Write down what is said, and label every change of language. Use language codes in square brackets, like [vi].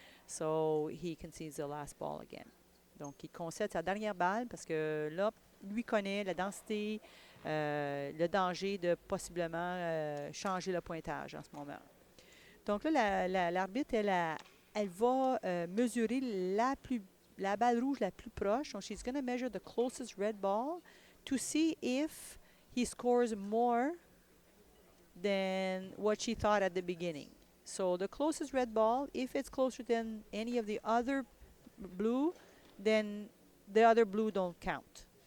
[en] So he concedes the last ball again. [fr] Donc il concède sa dernière balle parce que là, lui connaît la densité, le danger de possiblement changer le pointage en ce moment. Donc là, l'arbitre, elle va mesurer la balle rouge la plus proche. [en] So she's going to measure the closest red ball to see if he scores more than what she thought at the beginning. So the closest red ball, if it's closer than any of the other blue, then the other blue don't count.